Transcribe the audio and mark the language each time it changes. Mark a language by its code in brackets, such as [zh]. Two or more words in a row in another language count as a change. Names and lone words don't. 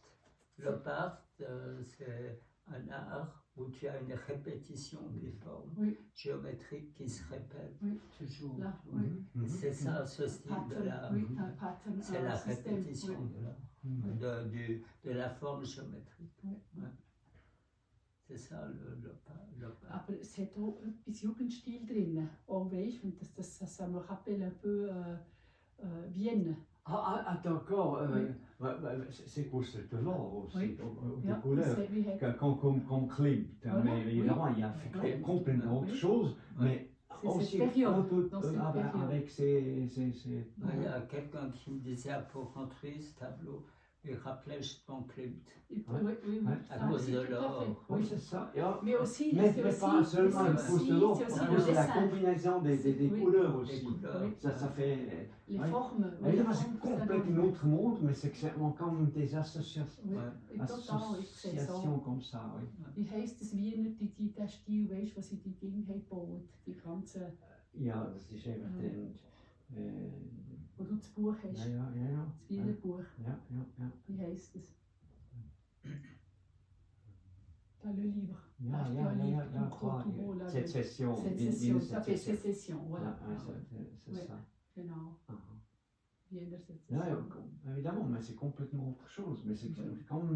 [fr] L'opart, c'est un art où tu as une répétition des formes géométriques qui se répètent toujours. Là, C'est ça, ce style de l'art. un pattern, C'est un la système, répétition de l'art, de la forme géométrique. Oui. Ouais. C'est ça le pas. [de] Aber es hat auch etwas Jugendstil drin. Auch weißt, und [fr] ça me rappelle un peu Vienne. D'accord. Oui. C'est pour de l'or aussi, Oui. des [de] Ja, [fr] couleurs. [de] wie hat [fr] Comme Klimt. Voilà, Mais évidemment, oui. il a fait Oui. complètement autre Oui. chose, Oui. mais C'est aussi cette période, un peu dans cette période. avec ses Il y a quelqu'un qui me disait à Port-Rentruy, ce tableau, il rappelait justement Klimt. Oui, Ouais. oui, oui, Ouais. À ça cause aussi, de tout à l'or. fait. Oui, Oui. c'est ça. Ja. Mais aussi, Mais c'est pas aussi, seulement c'est une cause de aussi, l'or, c'est aussi Non, le c'est la dessin. combinaison des Oui. couleurs Les aussi. couleurs. Oui. Ça fait. Les Oui. formes. oui, Évidemment, les c'est formes, ça complètement donne- un autre monde, mais c'est exactement comme des associations. Oui, Ouais. et total, oui, c'est ça. Associations comme ça, oui. [de] Wie heisst das Wiener, der Stil, weißt du, was sie die Dinge haben gebaut, die ganzen, Ja, das ist eben wo du das Buch hast, ja. das Wiener Buch, Ja. wie heisst das? [fr] Dans le livre. [de] Ja, [fr] Acheter un livre, tout gros, tout beau, là, Sécession. Sécession, ça fait sécession, voilà. C'est Ouais. ça. [de] Genau, [fr] Ah. [de] Wiener Ja, [fr] Sécession. évidemment, mais c'est complètement autre chose. Mais c'est comme.